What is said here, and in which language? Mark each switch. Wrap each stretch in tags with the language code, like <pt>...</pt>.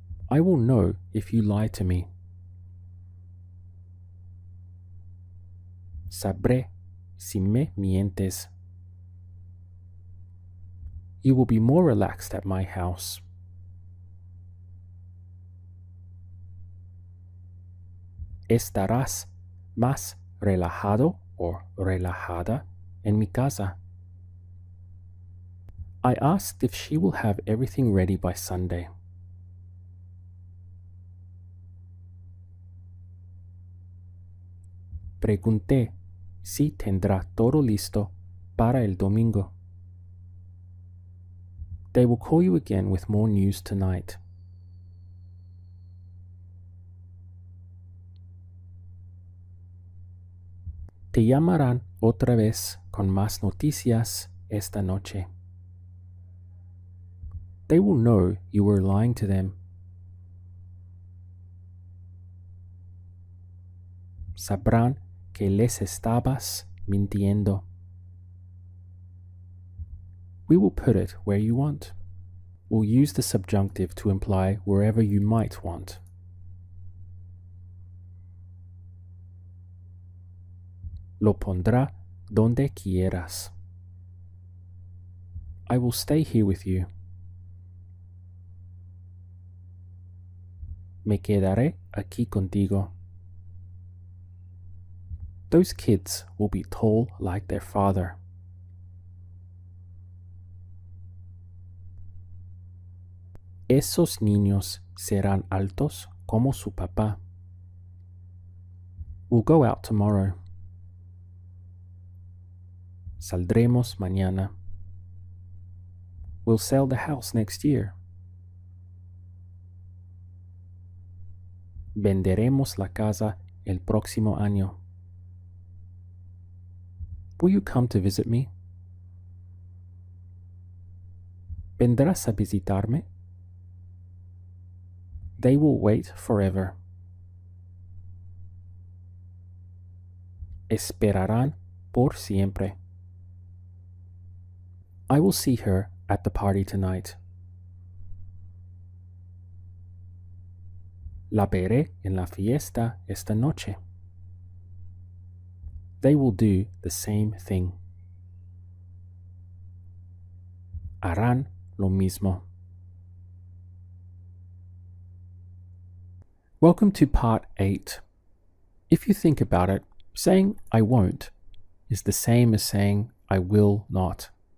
<en>I will know if you lie to me.</en> <es>Sabré si me mientes.</es> <en>You will be more relaxed at my house.</en> <es>Estarás más relajado o relajada en mi casa.</es> <en>I asked if she will have everything ready by Sunday.</en> <es>Pregunté si tendrá todo listo para el domingo.</es> <en>They will call you again with more news tonight.</en> <es>Te llamarán otra vez con más noticias esta noche.</es> <en>They will know you were lying to them.</en> <es>Sabrán que les estabas mintiendo.</es> <en>We will put it where you want. We'll use the subjunctive to imply wherever you might want.</en> <es>Lo pondrá donde quieras.</es> <en>I will stay here with you.</en> <es>Me quedaré aquí contigo.</es> <en>Those kids will be tall like their father.</en> <es>Esos niños serán altos como su papá.</es> <en>We'll go out tomorrow.</en> <es>Saldremos mañana.</es> <en>We'll sell the house next year.</en> <es>Venderemos la casa el próximo año.</es> <en>Will you come to visit me?</en> <es>¿Vendrás a visitarme?</es> <en>They will wait forever.</en> <es>Esperarán por siempre.</es> <en>I will see her at the party tonight.</en> <es>La veré en la fiesta esta noche.</es> <en>They will do the same thing.</en> <es>Harán lo mismo.</es> <en>Welcome to part 8. If you think about it, saying I won't is the same as saying I will not.</en>